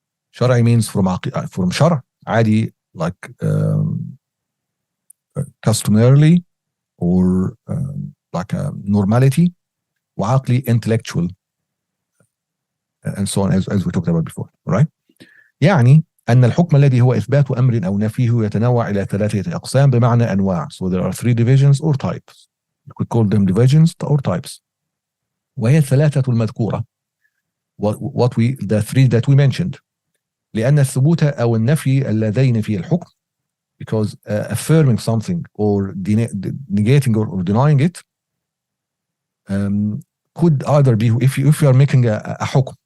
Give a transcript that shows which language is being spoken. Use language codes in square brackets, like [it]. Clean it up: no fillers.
[en] شرعي means from شرع عادي like customarily or like a normality, وعقلي intellectual and so on as we talked about before, right? [ar] يعني أن الحكم الذي هو إثبات أمر أو نفيه يتنوع إلى 3 أقسام بمعنى أنواع. [en] So there are 3 divisions or types. You could call them divisions or types. [ar] وهي الثلاثة المذكورة. [en] The 3 that we mentioned. [ar] لأن الثبوت أو النفي اللذين في الحكم, [en] because affirming something or negating or denying it could either be, if you are making a حكم.